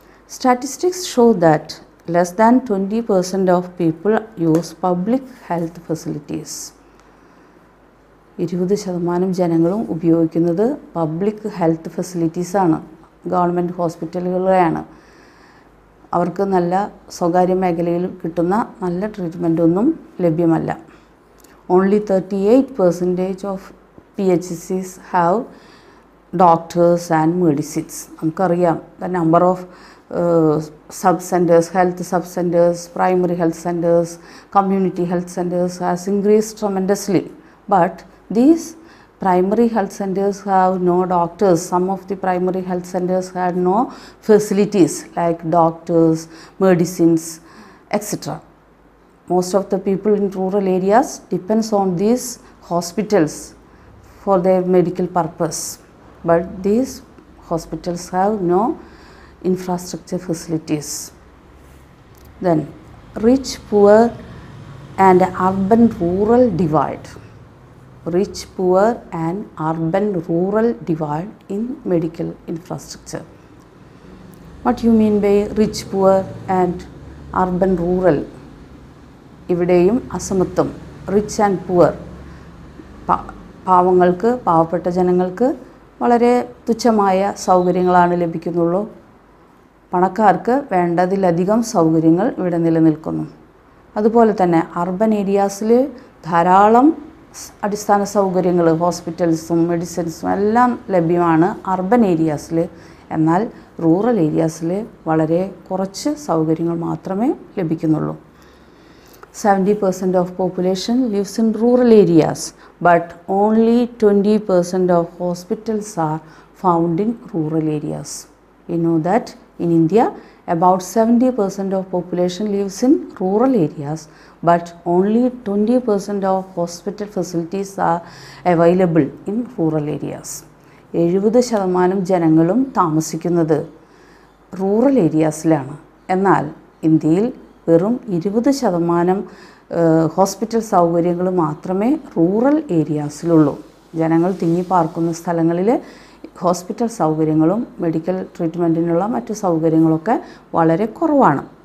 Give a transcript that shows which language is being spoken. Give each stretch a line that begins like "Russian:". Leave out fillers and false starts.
English: Statistics show that less than 20% of people use public health facilities.
Malayalam: 20% ജനങ്ങളും ഉപയോഗിക്കുന്നത് public health ഫെസിലിറ്റീസാണ്, government ഹോസ്പിറ്റലുകളെയാണ്. അവർക്ക് നല്ല സ്വകാര്യ മേഖലയിൽ കിട്ടുന്ന നല്ല ട്രീറ്റ്മെൻറ്റൊന്നും ലഭ്യമല്ല.
English: Only 38% of PHCs have doctors and medicines.
Malayalam: നമുക്കറിയാം
English: the number of sub-centers, health sub-centers, primary health centers, community health centers has increased tremendously. But these primary health centers have no doctors. Some of the primary health centers had no facilities like doctors, medicines, etc. Most of the people in rural areas depends on these hospitals for their medical purpose, but these hospitals have no infrastructure facilities. Then rich, poor and urban rural divide. Rich, poor and urban rural divide in medical infrastructure. What you mean by rich, poor and urban rural?
Malayalam: ഇവിടെയും അസമത്വം, rich and poor, പാവങ്ങൾക്ക്, പാവപ്പെട്ട ജനങ്ങൾക്ക് വളരെ തുച്ഛമായ സൗകര്യങ്ങളാണ് ലഭിക്കുന്നുള്ളൂ. പണക്കാർക്ക് വേണ്ടതിലധികം സൗകര്യങ്ങൾ ഇവിടെ നിലനിൽക്കുന്നു. അതുപോലെ തന്നെ അർബൻ ഏരിയാസിൽ ധാരാളം അടിസ്ഥാന സൗകര്യങ്ങൾ, ഹോസ്പിറ്റൽസും മെഡിസിൻസും എല്ലാം ലഭ്യമാണ് അർബൻ ഏരിയാസിൽ. എന്നാൽ റൂറൽ ഏരിയാസിൽ വളരെ കുറച്ച് സൗകര്യങ്ങൾ മാത്രമേ ലഭിക്കുന്നുള്ളൂ.
English: 70% of population lives in rural areas, but only 20% of hospitals are found in rural areas. We know that in India, about 70% of population lives in rural areas, but only 20% of hospital facilities are available in rural areas.
Malayalam: 70% ജനങ്ങളും താമസിക്കുന്നത് rural ഏരിയാസിലാണ്. എന്നാൽ ഇന്ത്യയിൽ വെറും 20% hospital സൗകര്യങ്ങൾ മാത്രമേ rural ഏരിയാസിലുള്ളൂ. ജനങ്ങൾ തിങ്ങിപ്പാർക്കുന്ന സ്ഥലങ്ങളിൽ ഹോസ്പിറ്റൽ സൗകര്യങ്ങളും മെഡിക്കൽ ട്രീറ്റ്മെൻറ്റിനുള്ള മറ്റ് സൗകര്യങ്ങളൊക്കെ വളരെ കുറവാണ്.